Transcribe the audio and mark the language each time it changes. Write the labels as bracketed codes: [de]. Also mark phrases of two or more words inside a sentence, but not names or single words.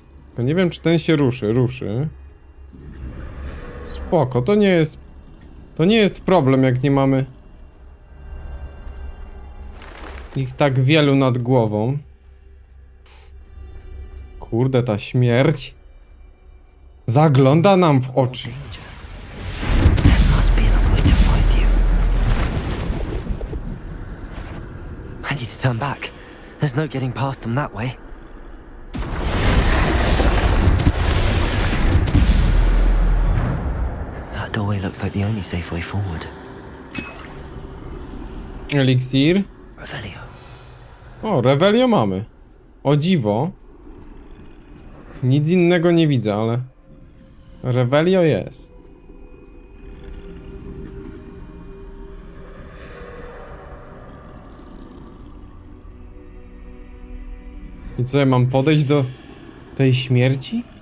[pl] Tylko nie wiem, czy ten się ruszy. Spoko, to nie jest problem, jak nie mamy ich tak wielu nad głową. Kurde, ta śmierć zagląda nam w oczy. [en] I need to turn back. There's no getting past them that way. That doorway looks like the only safe way forward. [pl] Eliksir. Revelio. O, Revelio mamy. O dziwo. Nic innego nie widzę, ale Revelio jest. I co, ja mam podejść do tej śmierci?